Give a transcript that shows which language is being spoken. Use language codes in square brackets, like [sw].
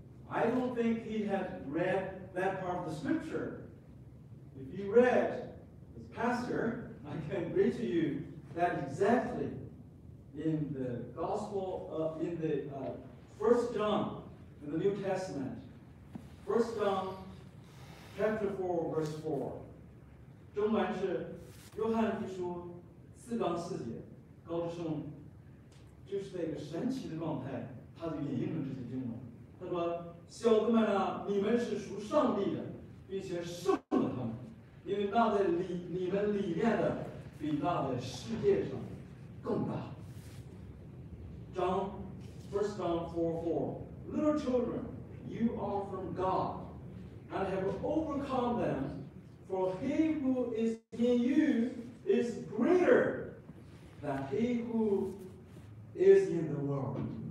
[en] I don't think he had read that part of the scripture. If you read, as pastor, I can read to you that exactly in the gospel, in the 1 John, in the New Testament. 1 John chapter 4, verse 4. [zh] 中文是约翰一书4章4节，高志胜就是在一个神奇的状态，他就引用了这些经文。他说：“小子们啊，你们是属上帝的，并且胜了他们。那的你们里面的比那的世界上更大。 [en] 1 John 4:4. Little children, you are from God, and have overcome them, for he who is in you is greater than he who is in the world.